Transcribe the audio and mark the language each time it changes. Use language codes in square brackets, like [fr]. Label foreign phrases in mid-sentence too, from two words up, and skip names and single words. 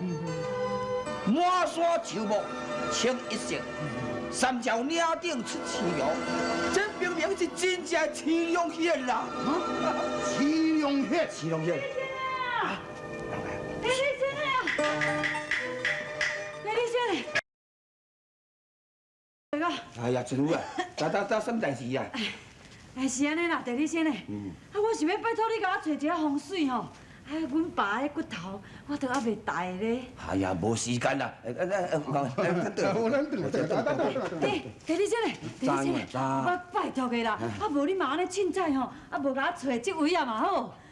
[nan] 满山树木清一色，三条岭顶出青苗，这明明是真正的青龙县啦！青龙血，青龙县。地理先生啊，地理先生。大哥，哎呀，真有啊！打什么代志啊？哎，是安尼啦，地理先生。我想要拜托你甲我找一个风水吼。阮爸的骨头，我都还未带咧。哎呀，无时间啦！地理先生，我拜托你啦，无你嘛安尼凊彩吼，无甲我找这位啊嘛好。